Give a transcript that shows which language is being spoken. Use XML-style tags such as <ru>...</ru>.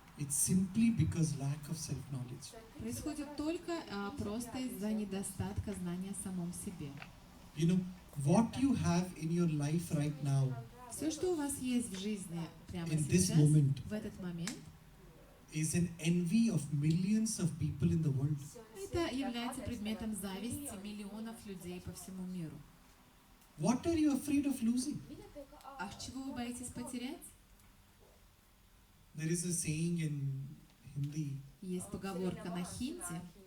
<en>it's simply because lack of self-knowledge.</en> <ru>происходит только просто из-за недостатка знания о самом себе.</ru> <en>You know, what you have in your life right now</en> <ru>Все, что у вас есть в жизни прямо</ru> <en>In this</en> <ru>сейчас,</ru> <en>moment.</en> <ru>в этот момент,</ru> <en>is an envy of millions of people in the world.</en> <ru>это является предметом зависти миллионов людей по всему миру.</ru> <en>What are you afraid of losing?</en> <ru>А чего вы боитесь потерять?</ru> <en>There is a saying in Hindi</en> <ru>Есть поговорка на хинди,</ru>